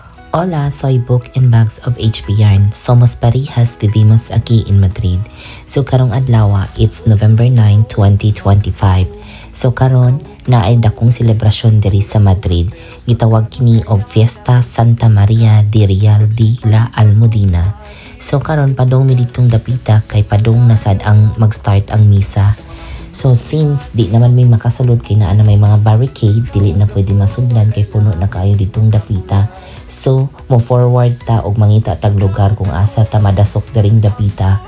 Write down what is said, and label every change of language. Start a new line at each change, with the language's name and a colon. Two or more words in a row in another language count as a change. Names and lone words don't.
Spanish: Hola, soy Book and Bags of HB Yarn. Somos parehas, vivimos aquí in Madrid.
English: So
Cebuano: karong adlaw,
English: it's November 9, 2025.
Cebuano: So karon naay dakong selebrasyon diri sa Madrid. Gitawag kini og Fiesta Santa Maria de Real de la Almudena. So karon padong mi ditong dapita kay padong nasad ang mag-start ang misa. So since di naman may makasulod kay naa na may mga barricade, dili na pwede masudlan kay puno na kaayo ditong dapita. So mo forward ta og mangita tag lugar kung asa ta madasok diring dapita.